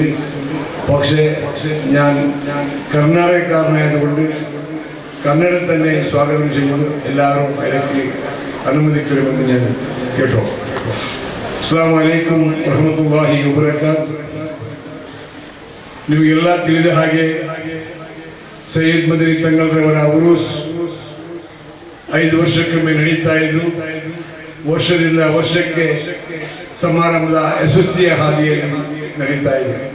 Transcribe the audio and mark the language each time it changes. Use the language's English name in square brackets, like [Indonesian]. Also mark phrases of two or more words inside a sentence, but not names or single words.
[Malayalam] പക്ഷേ ഞാൻ കർണാടകക്കാരനായതുകൊണ്ട് കന്നഡ തന്നെ സ്വാഗതം ചെയ്യുന്നു. എല്ലാവരും അതിലേക്ക് അനുമതിക്കണമെന്ന് ഞാൻ കേട്ടോ. [Arabic] السلام عليكم ورحمة الله وبركاته. [Kannada] ನಿಮಗೆಲ್ಲ ತಿಳಿದ ಹಾಗೆ ಸೈಯದ್ ಮದನಿ ತಂಗಲ್ರವರ ಉರೂಸ್ 5 ವರ್ಷಕ್ಕೊಮ್ಮೆ ನಡೀತಾ ಇದ್ದು, ವರ್ಷದಿಂದ ವರ್ಷಕ್ಕೆ ಸಮಾರಂಭದ ಯಶಸ್ವಿಯ ಹಾದಿಯಲ್ಲಿ ನಡೀತಾ ಇದೆ.